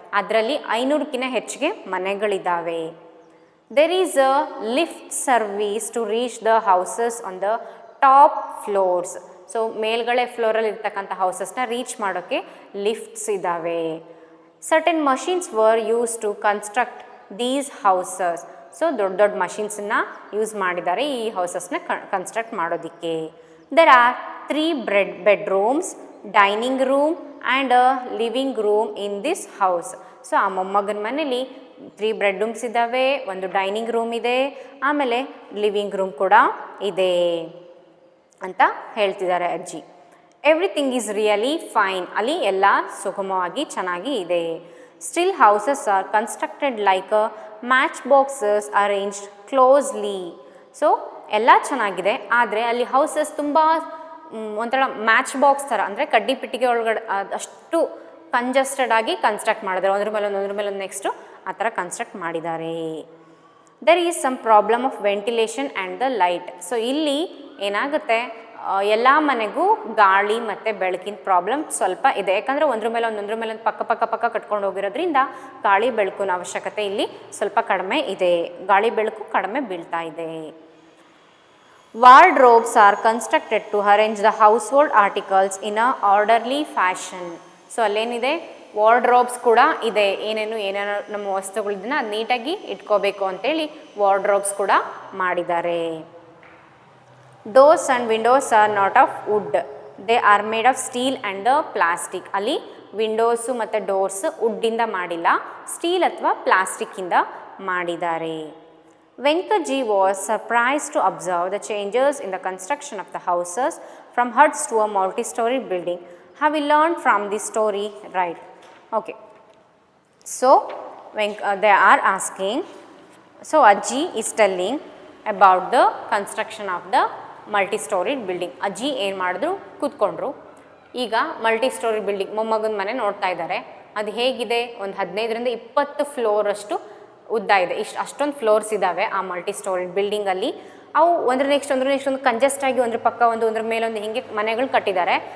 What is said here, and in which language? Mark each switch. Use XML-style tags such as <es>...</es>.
<kn>ಅದರಲ್ಲಿ 500ಕ್ಕಿಂತ ಹೆಚ್ಚಿಗೆ ಮನೆಗಳಿದ್ದಾವೆ.</kn> <en>There is a lift service to reach the houses on the top floors.</en> <kn>So ಮೇಲ್ಗಡೆ ಫ್ಲೋರಲ್ಲಿ ಇರ್ತಕ್ಕಂಥ ಹೌಸಸ್ನ reach ಮಾಡೋಕ್ಕೆ ಲಿಫ್ಟ್ಸ್ ಇದ್ದಾವೆ.</kn> <en>Certain machines were use to construct these houses.</en> <kn>So ದೊಡ್ಡ ಮಷೀನ್ಸನ್ನು use ಮಾಡಿದ್ದಾರೆ ಈ ಹೌಸಸ್ನ ಕನ್ಸ್ಟ್ರಕ್ಟ್ ಮಾಡೋದಕ್ಕೆ.</kn> <en>There are 3 bedrooms, dining room and a living room in this house.</en> <kn>So ಆ ಮೊಮ್ಮಗನ ಮನೇಲಿ 3 ಬೆಡ್ರೂಮ್ಸ್ ಇದ್ದಾವೆ, ಒಂದು ಡೈನಿಂಗ್ ರೂಮ್ ಇದೆ, ಆಮೇಲೆ ಲಿವಿಂಗ್ ರೂಮ್ ಕೂಡ ಇದೆ ಅಂತ ಹೇಳ್ತಿದ್ದಾರೆ ಅಜ್ಜಿ.</kn> <en>Everything is really fine.</en> <kn>ಅಲ್ಲಿ ಎಲ್ಲ ಸುಗಮವಾಗಿ ಚೆನ್ನಾಗಿ ಇದೆ.</kn> <en>Still houses are constructed like a match boxes arranged closely.</en> <kn>So ಎಲ್ಲ ಚೆನ್ನಾಗಿದೆ, ಆದರೆ ಅಲ್ಲಿ ಹೌಸಸ್ ತುಂಬ ಒಂಥರ ಮ್ಯಾಚ್ ಬಾಕ್ಸ್ ಥರ ಅಂದರೆ ಕಡ್ಡಿ ಪೆಟ್ಟಿಗೆ ಒಳಗಡೆ ಅಷ್ಟು ಕಂಜಸ್ಟೆಡ್ ಆಗಿ ಕನ್ಸ್ಟ್ರಕ್ಟ್ ಮಾಡಿದ್ದಾರೆ. ಒಂದ್ರ ಮೇಲೆ ಒಂದು ನೆಕ್ಸ್ಟು ಆ ಥರ ಕನ್ಸ್ಟ್ರಕ್ಟ್ ಮಾಡಿದ್ದಾರೆ.</kn> <en>There is some problem of ventilation and the light.</en> <kn>So ಇಲ್ಲಿ ಏನಾಗುತ್ತೆ, ಎಲ್ಲ ಮನೆಗೂ ಗಾಳಿ ಮತ್ತು ಬೆಳಕಿನ ಪ್ರಾಬ್ಲಮ್ ಸ್ವಲ್ಪ ಇದೆ. ಯಾಕಂದರೆ ಒಂದ್ರ ಮೇಲೆ ಒಂದು ಪಕ್ಕ ಕಟ್ಕೊಂಡು ಹೋಗಿರೋದ್ರಿಂದ ಗಾಳಿ ಬೆಳಕಿನ ಅವಶ್ಯಕತೆ ಇಲ್ಲಿ ಸ್ವಲ್ಪ ಕಡಿಮೆ ಇದೆ. ಗಾಳಿ ಬೆಳಕು ಕಡಿಮೆ ಬೀಳ್ತಾ ಇದೆ.</kn> <en>Wardrobes are constructed to arrange the household articles in a orderly fashion.</en> <kn>So ಅಲ್ಲೇನಿದೆ, wardrobes ಕೂಡ ಇದೆ. ಏನೇನೋ ನಮ್ಮ ವಸ್ತುಗಳಿದ್ದನ್ನ ಅದು ನೀಟಾಗಿ ಇಟ್ಕೋಬೇಕು ಅಂತೇಳಿ ವಾರ್ಡ್ರೋಬ್ಸ್ ಕೂಡ ಮಾಡಿದ್ದಾರೆ.</kn> <en>Doors and windows are not of wood, they are made of steel and the plastic.</en> <kn>ಅಲ್ಲಿ ವಿಂಡೋಸು ಮತ್ತು ಡೋರ್ಸ್ ವುಡ್ಡಿಂದ ಮಾಡಿಲ್ಲ, ಸ್ಟೀಲ್ ಅಥವಾ ಪ್ಲಾಸ್ಟಿಕ್ಕಿಂದ ಮಾಡಿದ್ದಾರೆ.</kn> <en>Venkaji was surprised to observe the changes in the construction of the houses from huts to a multi-story building. Have we learned from this story, right? Okay. So, they are asking, so Ajji is telling about the construction of the multi-story building.</en> <kn>Ajji ಏನು ಮಾಡಿದ್ರು, ಕೂತ್ಕೊಂಡ್ರು. ಈಗ multi story building ಮೊಮ್ಮಗನ ಮನೆ ನೋಡ್ತಾ ಇದ್ದಾರೆ. ಅದು ಹೇಗಿದೆ, ಒಂದು 15ರಿಂದ 20 ಫ್ಲೋರಷ್ಟು ಉದ್ದ ಇದೆ. ಅಷ್ಟೊಂದು ಫ್ಲೋರ್ಸ್ ಇದ್ದಾವೆ ಆ ಮಲ್ಟಿ ಸ್ಟೋರಿ ಬಿಲ್ಡಿಂಗಲ್ಲಿ. ಅವು ಒಂದ್ರ ನೆಕ್ಸ್ಟ್ ಒಂದು ಕಂಜೆಸ್ಟ್ ಆಗಿ ಒಂದ್ರ ಪಕ್ಕ ಒಂದ್ರ ಮೇಲೊಂದು ಹಿಂಗೆ ಮನೆಗಳು ಕಟ್ಟಿದ್ದಾರೆ.</kn>